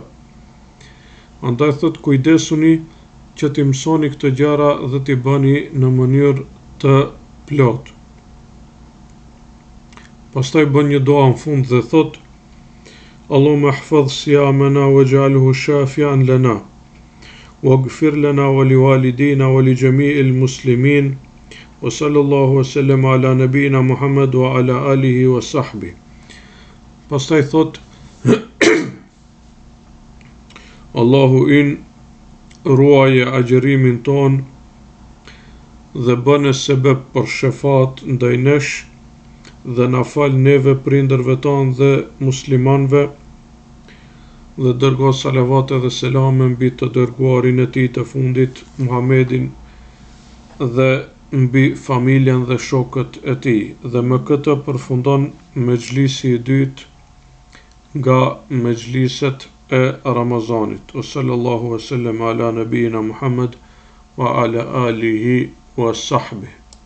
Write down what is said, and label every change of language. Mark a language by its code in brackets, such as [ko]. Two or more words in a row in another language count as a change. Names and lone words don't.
[sq] Andaj thot kujdesuni që t'i mësoni këtë gjëra dhe t'i bëni në mënyrë të plotë. Pastaj bën një dua në fund dhe thot: [ar] "اللهم احفظ صيامنا واجعله شافعا لنا. واغفر لنا ولوالدينا ولجميع المسلمين وصلى الله وسلم على نبينا محمد وعلى آله وصحبه." [sq] Pastaj thot: "Allahu in ruaje agjerimin ton dhe bëne sebeb për shefat ndaj nesh dhe na fal neve prindërve ton dhe muslimanve dhe dërgo salavat dhe selame mbi të dërguarin e tij të fundit Muhammedin dhe mbi familjen dhe shokët e tij." Dhe me këtë përfundon mexhlisi i dytë nga mexhliset e Ramazanit. [ar] و صلى الله وسلم على نبينا محمد وعلى آله وصحبه.